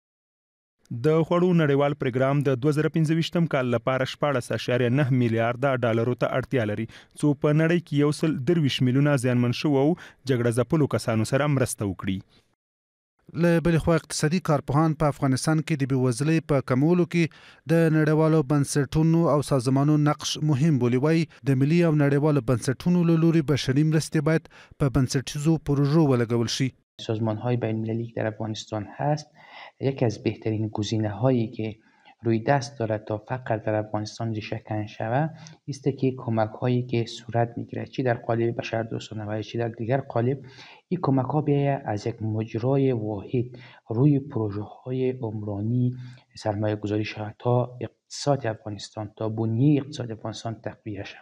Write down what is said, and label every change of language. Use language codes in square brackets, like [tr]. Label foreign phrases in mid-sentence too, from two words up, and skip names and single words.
[ps] د خوړو نړیوال پروګرام د 2015 کال لپاره 14.9 میلیارډ ډالرو ته اړتیا لري څو په نړۍ کې 123 میلیونه زیانمن شوو او جګړه ځپلو کسانو سره مرسته وکړي. له بلې خوا اقتصادي کارپوهان په افغانستان کې د بېوزلۍ په کمولو کې د نړیوالو بنسټونو او سازمانونو نقش مهم بولي. وایي د ملي او نړیوالو بنسټونو له لوري بشري مرستې باید په بنسټیزو پروژو ولګول شي. [fa] سازمان‌های بین‌المللی که در افغانستان هست یکی از بهترین گزینه‌هایی که روی دست دارد تا فقر در افغانستان ریشه کن شود است که کمک‌هایی که صورت می‌گیرد چی در قالب بشردوستانه و چی در دیگر قالب این کمک‌ها بیاید از یک مجرای واحد روی پروژه‌های عمرانی سرمایه‌گذاری شود تا اقتصاد افغانستان تا بنیه اقتصاد افغانستان تقویت شود.